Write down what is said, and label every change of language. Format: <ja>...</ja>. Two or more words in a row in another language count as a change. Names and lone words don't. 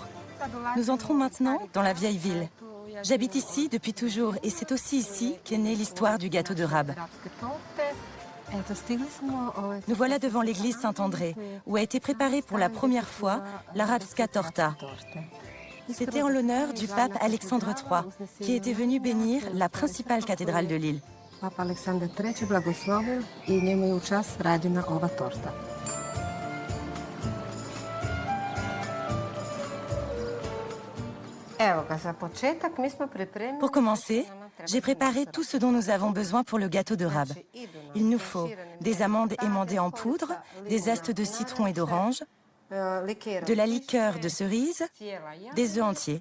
<fr>Nous entrons maintenant dans la vieille ville. J'habite ici depuis toujours et c'est aussi ici qu'est née l'histoire du gâteau de Rab. Nous voilà devant l'église Saint-André, où a été préparée pour la première fois la Rabska torta. C'était en l'honneur du pape Alexandre III, qui était venu bénir la principale cathédrale de l'île.</fr> <hr>Papa Aleksandar III blagoslovio I njemu je u čast rađena ova torta.</hr> <fr>Pour commencer, j'ai préparé tout ce dont nous avons besoin pour le gâteau de Rab. Il nous faut des amandes émondées en poudre, des zestes de citron et d'orange, de la liqueur de cerise, des œufs entiers.</fr>